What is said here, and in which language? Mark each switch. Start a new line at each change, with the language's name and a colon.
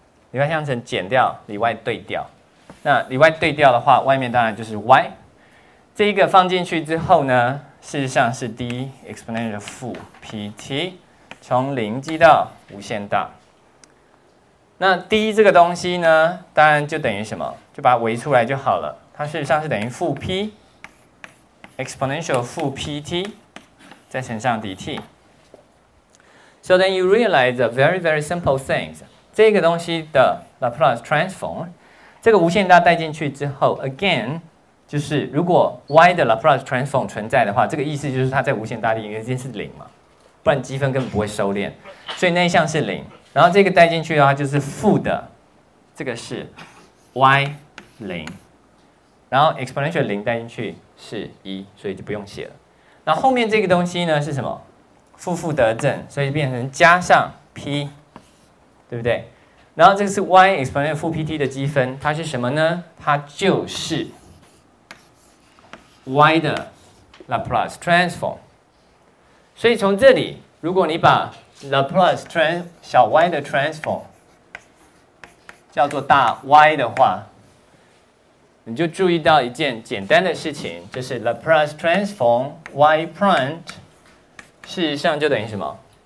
Chinese: 里外相乘减掉里外对调，那里外对调的话，外面当然就是 y。这一个放进去之后呢，事实上是 d exponential 负 pt 从0积到无限大。那 d 这个东西呢，当然就等于什么？就把它围出来就好了。它事实上是等于负 p exponential 负 pt 再乘上 dt。
English: So then you realize a very, very simple things。
Chinese: 这个东西的 Laplace transform， 这个无限大带进去之后 ，again 就是如果 y 的 Laplace transform 存在的话，这个意思就是它在无限大里面一定是0嘛，不然积分根本不会收敛，所以那一项是0。然后这个带进去的话就是负的，这个是 y 0，然后 exponential 0带进去是1，所以就不用写了。然后后面这个东西呢是什么？负得正，所以变成加上 p， 对不对？然后这个是 y exponential 负 pt 的积分，它是什么呢？它就是 y 的 Laplace transform。所以从这里，如果你把Laplace 小 y 的 transform 叫做大 Y 的话，你就注意到一件简单的事情，就是 Laplace transform y prime 事实上就等于什么？